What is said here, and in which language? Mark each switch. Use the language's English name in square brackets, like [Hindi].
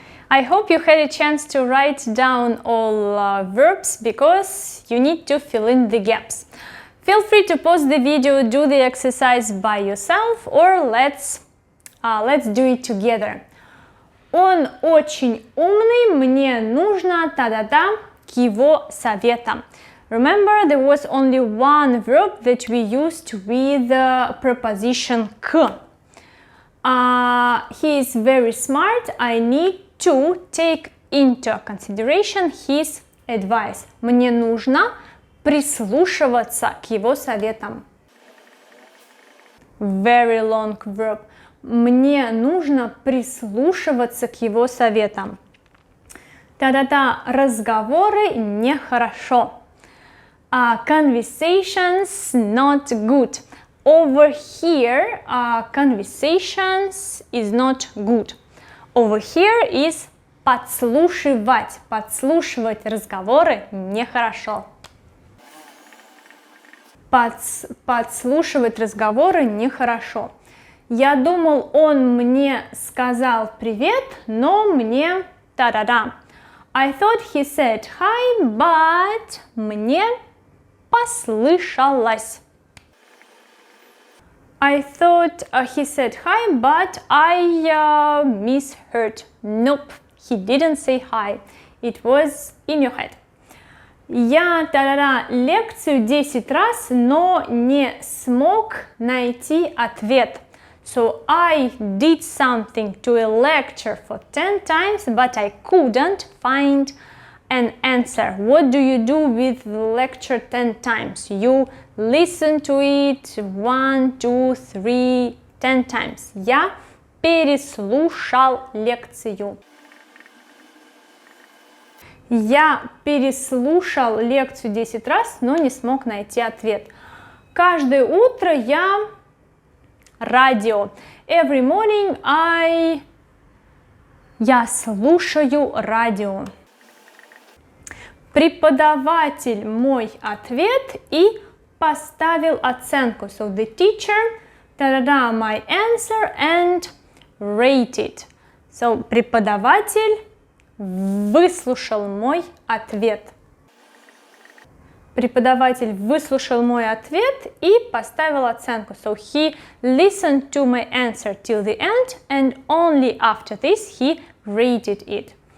[English] I hope you had a chance to write down all verbs, because you need to fill in the gaps. Feel free to pause the video, do the exercise by yourself, or let's do it together. [Russian] Он очень умный, мне нужно та-да-да к его советам. [English] Remember, there was only one verb that we used with the preposition к. He is very smart. I need to take into consideration his advice. [Russian] Мне нужно прислушиваться к его советам. [English] Very long verb. [Russian] Мне нужно прислушиваться к его советам. Та-да-да, разговоры нехорошо. [English] Conversations not good. Over here, conversations is not good. Over here is подслушивать. [Russian] Подслушивать разговоры нехорошо. Подслушивать разговоры нехорошо. Я думал, он мне сказал привет, но мне та-да-да. [English] I thought he said hi, but [Russian] мне послышалось. [English] I thought he said hi, but I misheard. Nope, he didn't say hi. It was in your head. [Russian] Я та-да-да лекцию 10 раз, но не смог найти ответ. [English] So I did something to a lecture for 10 times, but I couldn't find an answer. What do you do with the lecture 10 times? You listen to it 1, 2, 3, 10 times. [Russian] Я переслушал лекцию. Я переслушал лекцию 10 раз, но не смог найти ответ. Каждое утро я радио. [English] Every morning [Russian] я слушаю радио. Преподаватель мой ответ и поставил оценку. [English] So the teacher, та-да-да, my answer and rated. [Russian] So преподаватель выслушал мой ответ. Преподаватель выслушал мой ответ и поставил оценку. [English] So he listened to my answer till the end, and only after this he rated it.